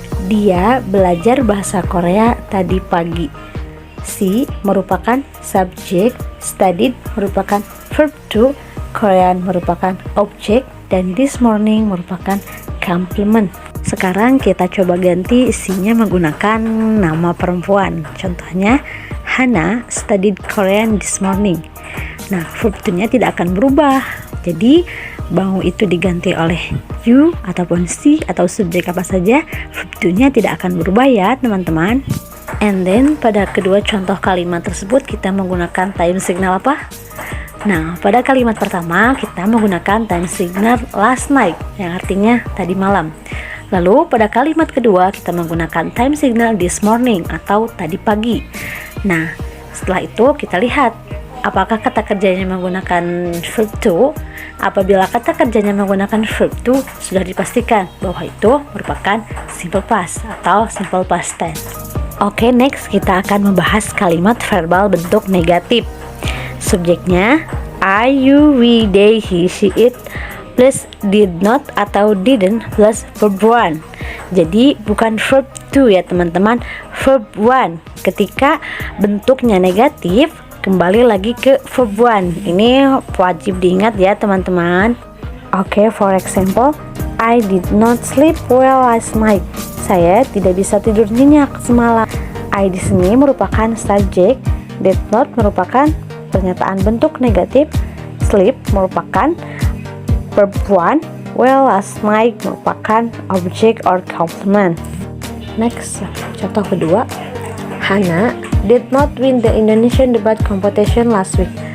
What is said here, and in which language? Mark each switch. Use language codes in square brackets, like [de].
[id] Dia belajar bahasa Korea tadi pagi. [en] She [id] merupakan subjek, [en] studied [id] merupakan verb to, Korean merupakan objek, dan [en] this morning [id] merupakan complement. Sekarang kita coba ganti isinya menggunakan nama perempuan. Contohnya, [en] Hana studied Korean this morning. [id] Nah, verb to-nya tidak akan berubah. Jadi, mau itu diganti oleh you ataupun she atau subjek apa saja, verb to-nya tidak akan berubah ya, teman-teman. [en] And then, [id] pada kedua contoh kalimat tersebut kita menggunakan time signal apa? Nah, pada kalimat pertama kita menggunakan time signal last night, yang artinya tadi malam. Lalu pada kalimat kedua kita menggunakan time signal this morning atau tadi pagi. Nah, setelah itu kita lihat apakah kata kerjanya menggunakan verb to. Apabila kata kerjanya menggunakan verb to, sudah dipastikan bahwa itu merupakan simple past atau simple past tense. Oke, next kita akan membahas kalimat verbal bentuk negatif. Subjeknya I, you, we, they, he, she, it plus did not atau didn't plus verb one. Jadi bukan verb to ya teman-teman, verb one. Ketika bentuknya negatif, kembali lagi ke verb one. Ini wajib diingat ya teman-teman. [en] Oke, for example, I did not sleep well last night. [id] Saya tidak bisa tidur nyenyak semalam. I di sini merupakan subjek, [en] did not [id] merupakan pernyataan bentuk negatif, sleep merupakan verb one, [en] well last night [id] merupakan [en] object or complement. Next, [id] contoh kedua, [en] Hana did not win the Indonesian debat competition last week.